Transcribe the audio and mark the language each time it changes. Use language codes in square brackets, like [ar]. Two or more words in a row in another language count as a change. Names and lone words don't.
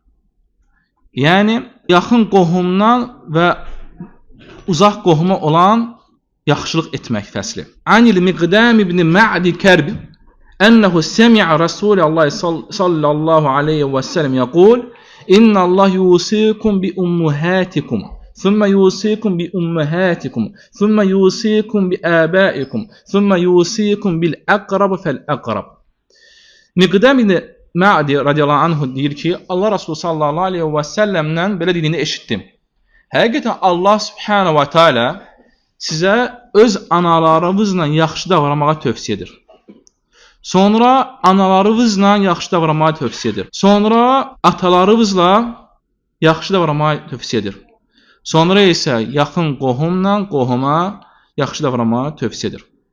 [az] Yəni, yaxın qohumdan və uzaq qohuma olan yaxşılıq etmək fəsli. [ar] عن المقدام بن معديكرب أنه سمع رسول الله صلى الله عليه وسلم يقول إن الله يوصيكم بأمهاتكم ثم يوصيكم بأمهاتكم ثم يوصيكم بآبائكم ثم يوصيكم بالأقرب فالأقرب. [az] Miqdam ibn Ma'di [ar] رضي الله عنه [az] deyir ki, Allah Rasulü [ar] صلى الله عليه و [az] səlləmdən belə dediyini eşitdim. Həqiqətən [ar] الله سبحانه وتعالى [az] sizə öz analarınızla yaxşı davranmağa tövsiyə edir. Sonra analarınızla yaxşı davranmağa tövsiyə edir. Sonra atalarınızla yaxşı davranmağa tövsiyə edir. Sonra isə yaxın qohuma yaxşı davranmağa tövsiyə edir.